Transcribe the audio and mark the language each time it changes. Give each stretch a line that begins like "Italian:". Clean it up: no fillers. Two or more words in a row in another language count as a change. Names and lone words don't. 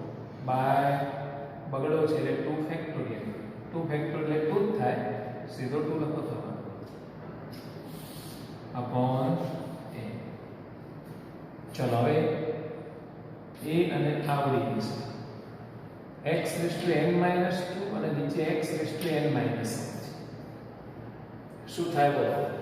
Gujarati: બાય બગડો છે એટલે 2 ફેક્ટોરિયલ. 2 ફેક્ટોરિયલ એટલે 2 જ થાય. સીધો 2 લખો થવાનું અપોન n. ચલો હવે એ અને આવડી ગયું છે.
English: x raised to n minus 2
Gujarati: અને નીચે
English: x raised to n minus 1 છે.
Gujarati: શું થાય બોલો?